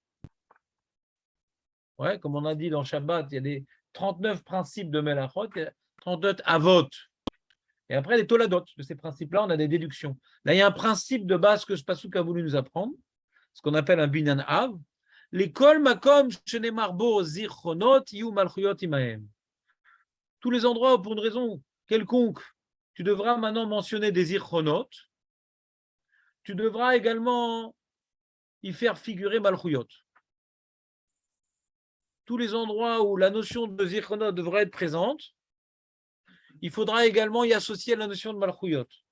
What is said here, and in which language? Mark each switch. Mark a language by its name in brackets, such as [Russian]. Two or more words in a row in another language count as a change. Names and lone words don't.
[French] Ouais, comme on a dit dans Shabbat, il y a des 39 principes de Melachot. 32 avot. Et après, les toladot. De ces principes-là, on a des déductions. Là, il y a un principe de base que ce Passouk a voulu nous apprendre, ce qu'on appelle un [Hebrew] בניין אב. כל מקום שנאמר בו זכרונות יהיו מלכויות עמהם. [French] Tous les endroits où, pour une raison quelconque, tu devras maintenant mentionner des zichronot, tu devras également y faire figurer malchuyot. Tous les endroits où la notion de zichronot devra être présente, il faudra également y associer la notion de malchuyot.